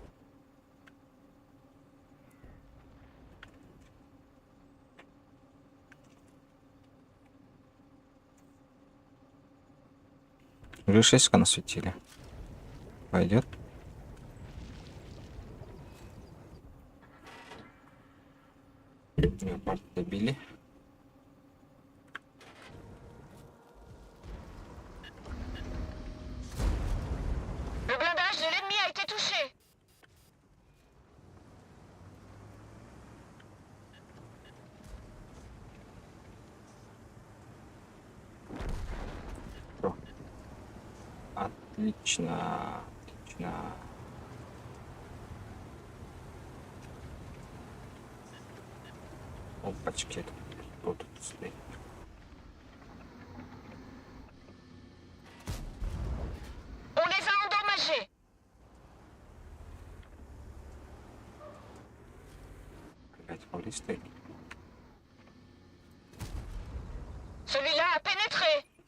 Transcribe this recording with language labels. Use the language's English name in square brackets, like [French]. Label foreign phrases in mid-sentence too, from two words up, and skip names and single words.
[Russian] Уже 6 насветили. Пойдет. Леопард добили. [French] Le blindage de l'ennemi a été touché. [Russian] Всё. Отлично. Отлично. Опачки. Кто тут стоит? [French] On les a endommagés. [Russian] Опять Холли стоит. [French] Celui-là a pénétré.